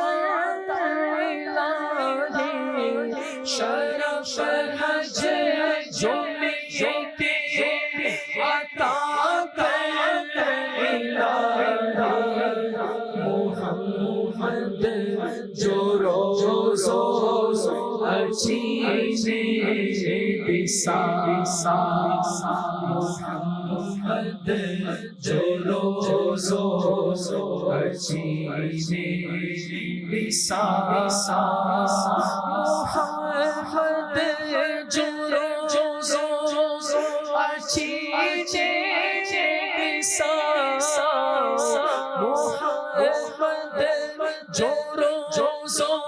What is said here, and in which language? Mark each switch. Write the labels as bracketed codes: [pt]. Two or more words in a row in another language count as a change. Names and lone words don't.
[ur] کرے شرف حج جمعے کے عطا کرے [sd] محمد جو روزو اچینے محمد جو روزو اچینے محمد جو روزو اچینے محمد جو روزو